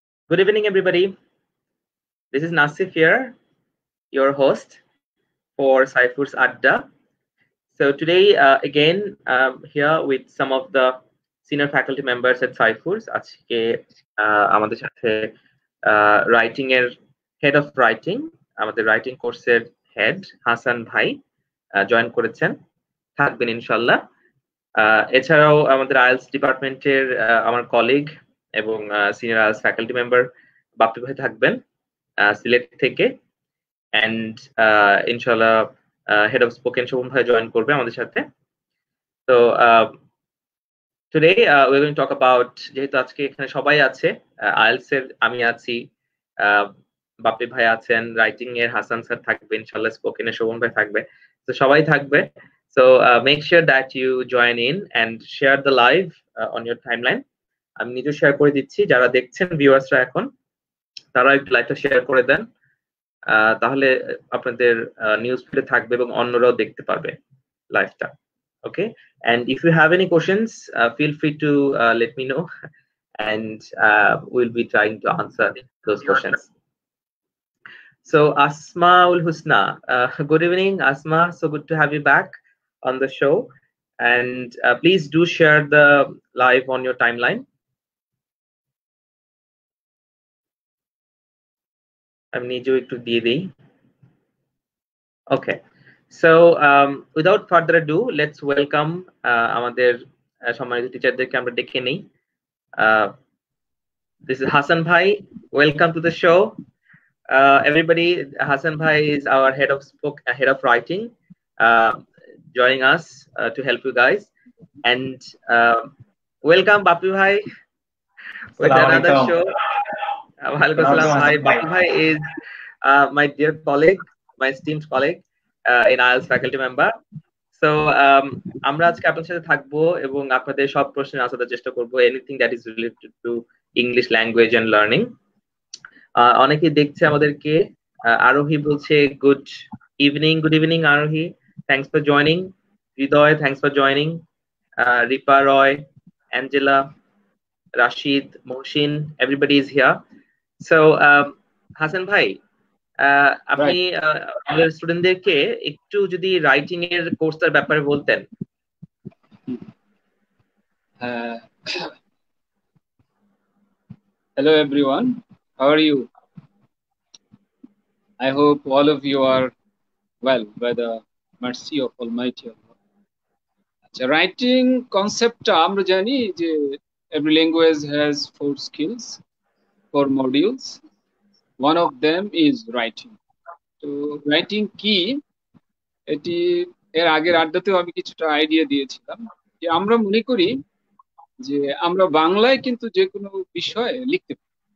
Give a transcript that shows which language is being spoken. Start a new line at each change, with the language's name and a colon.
English: Good evening, everybody. This is Nasif here, your host for Saifur's Adda. So today, again, here with some of the senior faculty members at Saifur's.
Bangla: আজকে আমাদের সাথে writing এর head of writing, আমাদের writing কোর্সের head Hasan ভাই join করেছেন, থাকবেন ইনশাল্লাহ। এছাড়াও আমাদের আইএলস ডিপার্টমেন্টের আমার কলিগ এবং senior IELTS faculty member Bappi ভাই থাকবেন সিলেট থেকে, এন্ড ইনশাল্লাহ হেড অফ স্পোকেন শোভন ভাই জয়েন করবে আমাদের সাথে। তো
English: today we will talk about,
Bangla: যেহেতু আজকে এখানে সবাই আছে, আইএলস এর আমি আছি, বাপ্পি ভাই আছেন, রাইটিং এর হাসান স্যার থাকবে ইনশাল্লাহ, স্পোকেন এর শোভন ভাই থাকবে, তো সবাই থাকবে।
English: So make sure that you join in and share the live on your timeline.
Bangla: আমি নিজে শেয়ার করে দিচ্ছি, যারা দেখছেন ভিউয়ার্সরা এখন তারা একটু লাইভটা শেয়ার করে দেন, তাহলে আপনাদের নিউজ ফিডে থাকবে এবং অন্যরাও দেখতে পারবে লাইভটা।
English: Okay, and if you have any questions, feel free to let me know, and we'll be trying to answer those questions. So Asma ul Husna, good evening Asma, so good to have you back on the show, and please do share the live on your timeline. I'm need you to DD. Okay, so without further ado, let's welcome
Bangla: আমাদের সম্মানিত টিচারদেরকে আমরা ডেকে নেই।
English: This is Hasan Bhai. Welcome to the show, everybody. Hasan Bhai is our head of writing, joining us to help you guys, and welcome Bapi Bhai with another show. Walaikum Assalam. Hi, Bapi Bhai is my dear colleague, my esteemed colleague in IELTS faculty member.
Bangla: So আমরা আজকে আপনাদের সাথে থাকবো এবং আপনাদের সব প্রশ্নের answer দেওয়ার চেষ্টা করবো,
English: Anything that is related to English language and learning.
Bangla: অনেকেই দেখছে আমাদেরকে, আরোহী বলছে
English: good evening
Bangla: আরোহী,
English: Thanks for joining. Hridoy, thanks for joining. Ripa Roy, Angela, Rashid, Mohsin, everybody is here.
Bangla: So Hasan ভাই, আপনি আমাদের স্টুডেন্টদেরকে একটু যদি রাইটিং এর কোর্সটার ব্যাপারে বলতেন।
English: Hello everyone, how are you? I hope all of you are well by the mercy of Almighty Allah.
Bangla: আচ্ছা, রাইটিং কনসেপ্টটা আমরা জানি যে
English: every language has 4 skills, 4 modules. One of them is writing.
Bangla: তো রাইটিং কি, এটি এর আগের আড্ডাতেও আমি কিছুটা আইডিয়া দিয়েছিলাম যে আমরা মনে করি যে আমরা বাংলায় কিন্তু যে কোনো বিষয়ে লিখতে পারি।